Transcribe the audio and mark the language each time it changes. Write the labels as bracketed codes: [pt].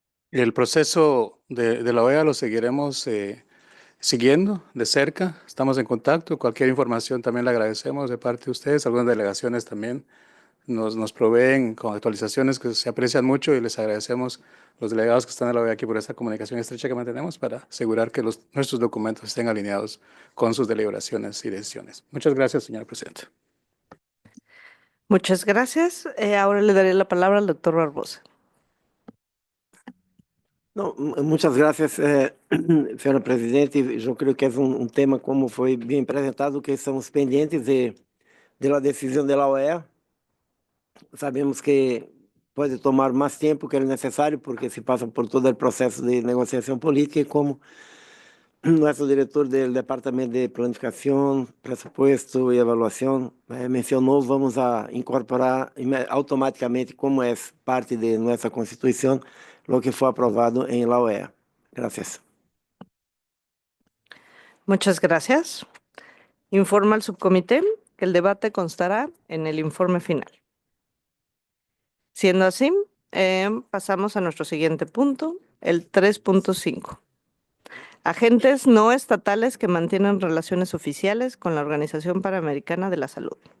[es] El proceso de la OEA lo seguiremos siguiendo de cerca, estamos en contacto, cualquier información también le agradecemos de parte de ustedes, algunas delegaciones también nos proveen con actualizaciones que se aprecian mucho y les agradecemos los delegados que están en la OEA aquí por esta comunicación estrecha que mantenemos para asegurar que nuestros documentos estén alineados con sus deliberaciones y decisiones. Muchas gracias, señora presidenta. Muchas gracias. Ahora le daré la palabra al doctor Barbosa. No, muchas gracias, señora presidente. [pt] Eu creio que é tema, como foi bem apresentado, que estamos pendentes da decisão da OEA. Sabemos que pode tomar mais tempo que é necessário, porque se passa por todo o processo de negociação política, e como nosso diretor do Departamento de Planificação, Presupuesto e Avaliação mencionou, vamos a incorporar automaticamente, como é parte de nossa Constituição, [es] lo que fue aprobado en la OEA. Gracias. Muchas gracias. Informa al subcomité que el debate constará en el informe final. Siendo así, pasamos a nuestro siguiente punto, el 3.5. Agentes no estatales que mantienen relaciones oficiales con la Organización Panamericana de la Salud.